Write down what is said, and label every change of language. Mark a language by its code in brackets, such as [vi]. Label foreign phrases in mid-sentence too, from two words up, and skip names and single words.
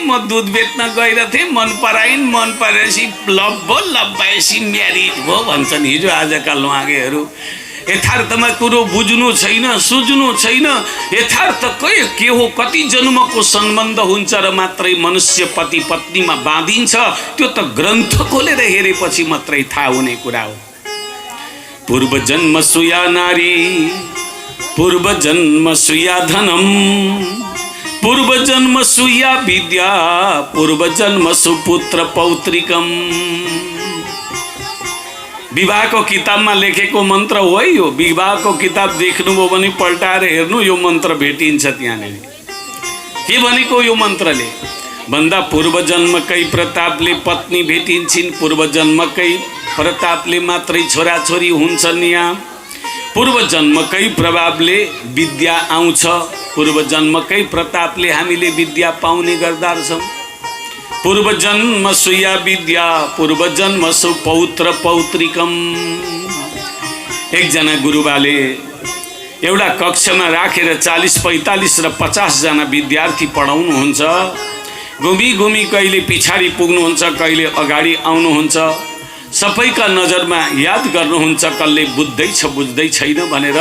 [ne] म दुध बेच्न गइरहेथेँ, मन पराइन्, मन परेपछि लभ भयो, लभ भएपछि म्यारिज भयो भन्छन् हिजो आजका लुहागेहरू। यथार्थमा कुरो बुझ्नु छैन, सुझ्नु छैन। यथार्थ के हो, कति जन्मको सम्बन्ध हुन्छ र मात्रै मनुष्य पति पत्नीमा बाँधिन्छ, त्यो त ग्रन्थ खोलेर हेरेपछि मात्रै थाहा हुने कुरा हो। [sa] पूर्व जन्म सुया नारी, पूर्व जन्म सुया धनम, पूर्व जन्म सुया विद्या, पूर्व जन्म सुपुत्र पौत्रिकम। [ne] विवाहको किताबमा लेखेको मन्त्र हो यो। विवाहको किताब देख्नुभयो भने पल्टाएर हेर्नु, यो मन्त्र भेटिन्छ त्यहाँनिर। के भनेको यो मन्त्रले भन्दा पूर्व जन्मकै प्रतापले पत्नी भेटिन्छन्, पूर्व जन्मकै प्रतापले मात्रै छोराछोरी हुन्छन्। यहाँ पूर्व जन्मकै प्रभावले विद्या आउँछ, पूर्व जन्मकै प्रतापले हामीले विद्या पाउने गर्दा छौँ। [sa] पूर्व जन्म सुया विद्या, पूर्व जन्म सु पौत्र पौत्रिकम। [ne] एकजना गुरुबाले एउटा कक्षामा राखेर 40, 45 र 50 जना विद्यार्थी पढाउनुहुन्छ। घुमी घुमी कहिले पछाडि पुग्नुहुन्छ, कहिले अगाडि आउनुहुन्छ। सबैका नजरमा याद गर्नुहुन्छ कसले बुझ्दैछ बुझ्दै छैन भनेर।